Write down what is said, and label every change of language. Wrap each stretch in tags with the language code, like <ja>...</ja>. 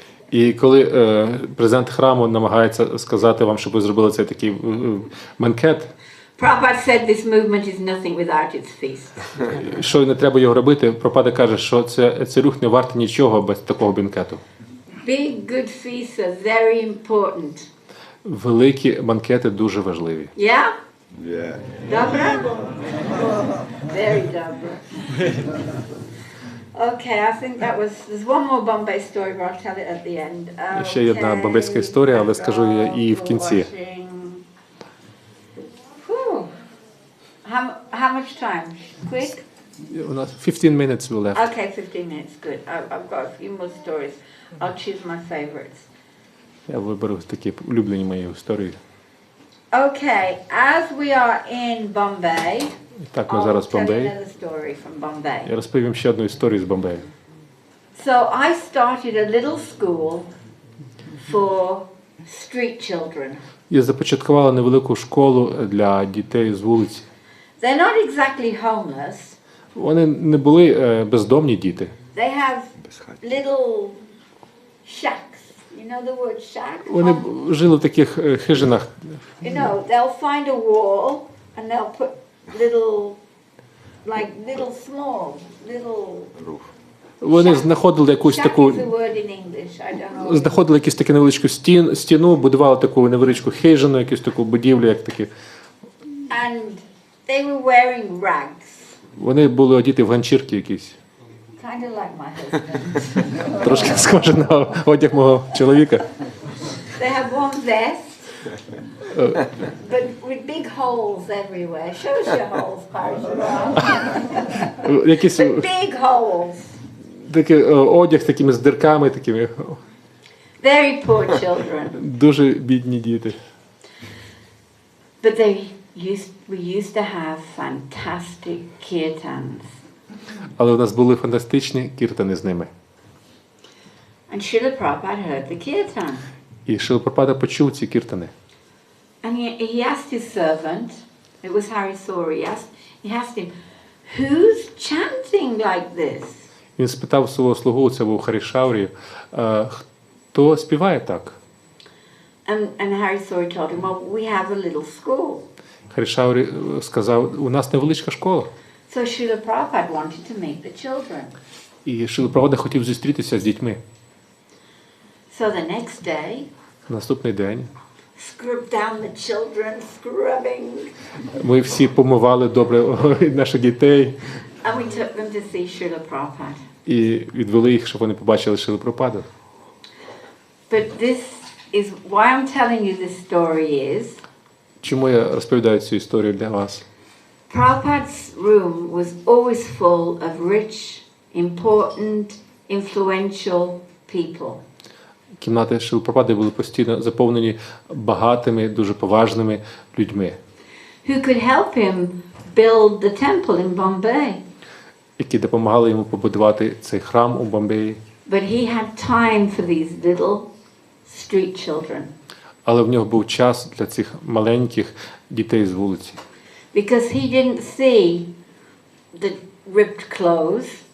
<uk>І коли президент храму намагається сказати вам, щоб ви зробили цей такий бенкет,</uk> <en>Prabhupada said this movement is nothing without its feast.</en> <uk>що не треба його робити, Прабхупада каже, що цей рух не вартий нічого без такого бенкету.</uk> <en>Big good feasts are very important.</en> <uk>Великі банкети дуже важливі.</uk> <en>Yeah? Yeah.</en> <pl>Dobra?</pl> <en>Very</en> <pl>dobra.</pl> <en>Okay, I think there's one more Bombay story, but I'll tell it at the end.</en> <uk>Ще є одна бомбейська історія, але скажу я її в кінці.</uk> <en>Whew. How much time? Quick?</en> <uk>У нас</uk> <en>15 minutes left. Okay, 15 minutes, good. I've got a few more stories. I'll choose my favorites.</en> <uk>Я виберу такі улюблені мої історії.</uk> <en>Okay, as we are in Bombay,</en> <uk>І так, ми</uk> <en>I'll</en> <uk>зараз в</uk> <en>tell you</en> <uk>Бомбеї.</uk> <en>another story from Bombay.</en> <uk>Я розповім ще одну історію з Бомбею.</uk> <en>So I started a little school for street children.</en> <uk>Я започаткувала невелику школу для дітей з вулиці.</uk> <en>They're not exactly homeless.</en> <uk>Вони не були бездомні діти.</uk> <en>They have little shacks. You know the word shack?</en> <uk>Вони жили в таких хижинах.</uk> <en>You know, they'll find a wall and they'll put little small, Roof.</en> <uk>Вони знаходили якусь</uk> <en>shack</en> <uk>таку,</uk> <en>is the word in English, I don't know.</en> <uk>знаходили якусь таку невеличку стіну, будували таку невеличку хижину, якусь таку будівлю, як такі.</uk> <en>And they were wearing rags,</en> <uk>Вони були одіти в ганчірки якісь.</uk> <en>kind of like my husband.</en> <uk>Трошки схоже на одяг мого чоловіка.</uk> <en>They have one vest, but with big holes everywhere. Show us your holes, Parashurama.</en> <uk>Якісь</uk> <en>But big holes.</en> <uk>такий одяг з такими з дирками, такими</uk> <en>Very poor children.</en> <uk>дуже бідні діти.</uk> <en>But we used to have fantastic kirtans.</en> <uk>Але у нас були фантастичні кіртани з ними.</uk> <en>And Srila Prabhupada heard the kirtan.</en> <uk>І Шрила Прабхупада почув ці кіртани.</uk> <en>And he asked his servant, it was Hari Sori, he asked him, who's chanting like this?</en> <uk>Він спитав свого слугу, це був Харішаурі, хто співає так?</uk> <en>And Hari Sori told him, well, we have a little school.</en> <uk>Харішаурі сказав, у нас невеличка школа.</uk> <en>So Srila Prabhupada wanted to meet the children.</en> <uk>І Шрила Прабхупада хотів зустрітися з дітьми.</uk> <en>So the next day,</en> <uk>Наступний день</uk> <en>scrubbed down the children, scrubbing,</en> <uk>ми всі помивали добре наших дітей</uk> <en>and we took them to see Srila Prabhupada.</en> <uk>і відвели їх, щоб вони побачили Шрилу Прабхупаду.</uk> <en>But this is why I'm telling you this story is</en> <uk>Чому я розповідаю цю історію для вас?</uk> <en>Prabhupada's room was always full of rich, important, influential people.</en> <uk>Кімнати Шрили Прабхупади були постійно заповнені багатими, дуже поважними людьми,</uk> <en>Who could help him build the temple in Bombay.</en> <uk>які допомагали йому побудувати цей храм у Бомбеї.</uk> <en>But he had time for these little street children.</en> <uk>Але в нього був час для цих маленьких дітей з вулиці.</uk> <en>Because he didn't see the ripped clothes.</en>